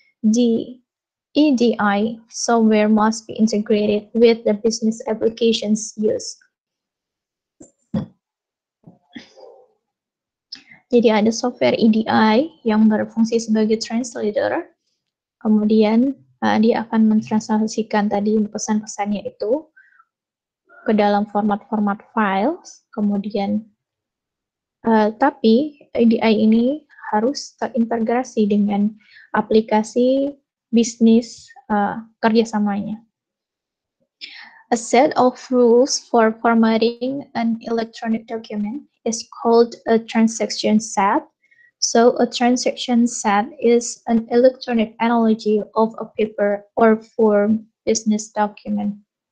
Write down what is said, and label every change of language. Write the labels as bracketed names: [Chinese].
[English] The EDI software must be integrated with the business applications used. [Indonesian] Jadi ada software EDI yang berfungsi sebagai translator, kemudian dia akan mentranslasikan tadi pesan-pesannya itu ke dalam format-format files, kemudian tapi EDI ini harus terintegrasi dengan aplikasi bisnis kerjasamanya. [English] A set of rules for formatting an electronic document is called a transaction set. So a transaction set is an electronic analogy of a paper or form business document.